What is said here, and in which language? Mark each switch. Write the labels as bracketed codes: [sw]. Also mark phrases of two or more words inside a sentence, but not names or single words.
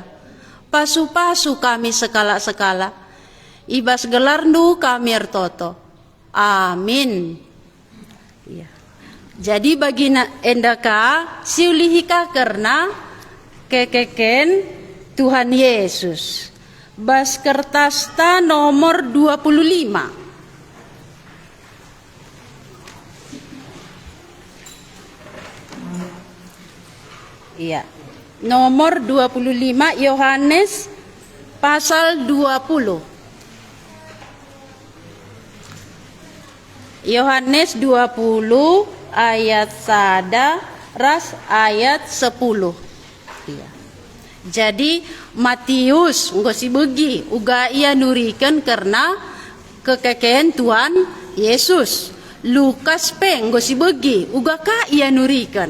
[btx] Pasu-pasu kami sekala-sekala. Ibas gelarndu kami ertoto. Amin. Ya. Jadi bagi endaka siulihika karena kekeken Tuhan Yesus. Bas kertas ta nomor 25. Iya. Nomor 25 Yohanes pasal 20. Yohanes 20 ayat 1 ras ayat 10. Iya. Jadi Matius ngosi begi uga ia nurikan karena kekeken Tuhan Yesus. Lukas pe ngosi begi uga ka ia nurikan.